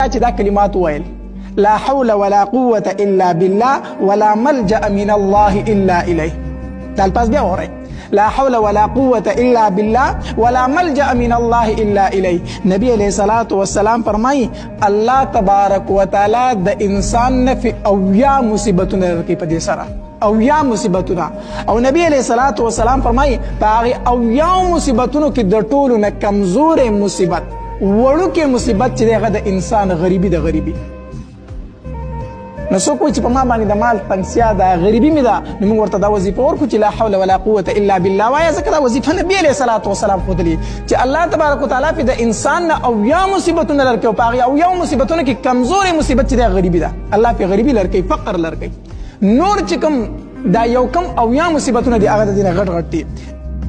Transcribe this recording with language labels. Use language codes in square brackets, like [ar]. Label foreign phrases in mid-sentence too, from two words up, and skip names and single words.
[ps] چې دا کلمات وویل [ar] لا حول ولا قوة الا بالله ولا ملجأ من الله الا الیه. [ps] دا الفاظ بیا وره [ar] لا حول ولا قوة الا بالله ولا ملجأ من الله الا الیه. [ps] نبی [ar] علیہ الصلوۃ والسلام [ps] فرمایي الله [ar] تبارک وتعالی [ps] د انسان نه فی اویا مصیبتونه ورکړي په دې سره اویا مصیبتونه. او نبی [ar] علیہ الصلوۃ والسلام [ps] فرمایي په هغه اویا مصیبتونو کې د ټولو نه کمزورې مصیبت وړوکې مصیبت چې هغه د انسان غریبي د غریبي. نو څوک وایي چې په ما باندې د مال تنګسیا ده غریبي مې ده نو موږ ورته دا وظیفه ورکړو چې [ar] لا حول ولا قوة الا بالله [ps] وایه. ځکه دا وظیفه نبي [ar] علیه الصلاة وسلام [ps] ښودلې چې الله [ar] تبارک وتعالی [ps] پې د انسان نه اویا مصیبتونه لرکوي او په هغې اویا مصیبتونو کې کمزورې مصیبت چې دی غریبي ده الله پې غریبي لرکوي فقر لرکوي. نور چې کوم دا یو کم اویا مصیبتونه دي هغه د دې نه غټ غټ دي.